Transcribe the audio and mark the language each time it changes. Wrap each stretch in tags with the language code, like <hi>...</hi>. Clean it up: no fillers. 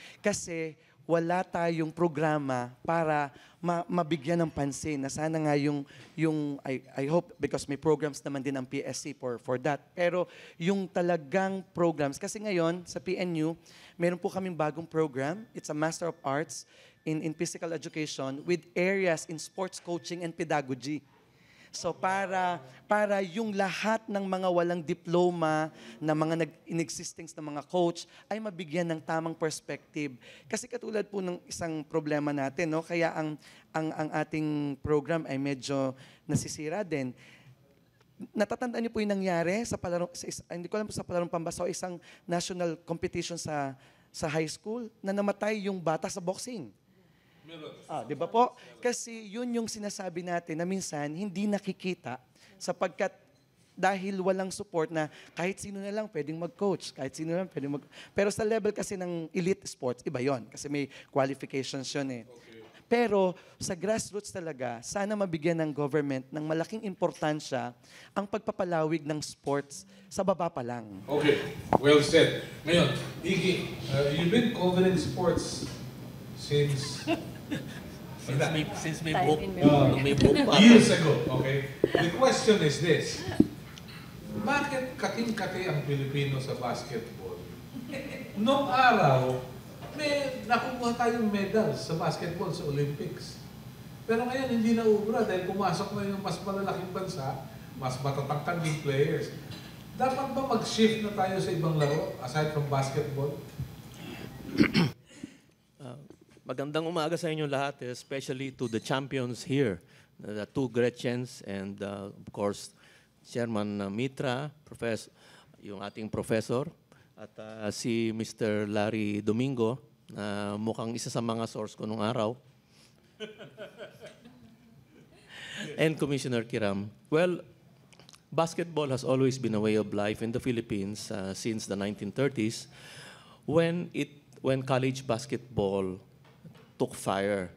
<tl>Kasi wala tayong programa para mabigyan ng pansin na sana nga yung</tl> <en>I hope</en> <tl>because may programs naman din ang PSC</tl> <en>for that.</en> <tl>Pero yung talagang programs, kasi ngayon sa PNU, meron po kaming bagong program.</tl> <en>It's a Master of Arts in Physical Education with areas in sports coaching and pedagogy.</en> <tl>So para yung lahat ng mga walang diploma na mga inexistings na mga coach ay mabigyan ng tamang perspective. Kasi katulad po ng isang problema natin, no? Kaya ang ating program ay medyo nasisira din. Natatandaan niyo po yung nangyari sa palaro, hindi ko alam po sa Palarong Pambasa o isang national competition sa high school na namatay yung bata sa boxing. Di ba po? Kasi yun yung sinasabi natin na minsan hindi nakikita sapagkat dahil walang support na kahit sino na lang pwedeng mag-coach, kahit sino na lang pwedeng Pero sa level kasi ng elite sports, iba yon kasi may qualifications yun eh. Pero sa grassroots talaga, sana mabigyan ng government ng malaking importansya ang pagpapalawig ng sports sa baba pa lang.</tl> <en>Okay, well said.</en> <tl>Ngayon,</tl> <en>Iggy, you've been covering sports since Since may Time book, in</en> <tl>may book pa.</tl> <en>years ago, okay? The question is this.</en> <tl>Bakit kating-kati ang Pilipino sa basketball? Noong araw, may nakukuha tayong medals sa basketball sa Olympics. Pero ngayon hindi na ubra dahil pumasok na yung mas malalaking bansa, mas matatangkang players. Dapat ba mag-shift na tayo sa ibang laro</tl> <en>aside from basketball?</en> <tl>Magandang umaga sa inyo lahat,</tl> <en>especially to the champions here, the two Gretchens and of course Chairman Mitra,</en> <tl>yung ating professor, at si</tl> <en>Mr.</en> <tl>Larry Domingo, na mukhang isa sa mga source ko nung araw.</tl> <en>And Commissioner Kiram. Well, basketball has always been a way of life in the Philippines since the 1930s when college basketball took fire.</en>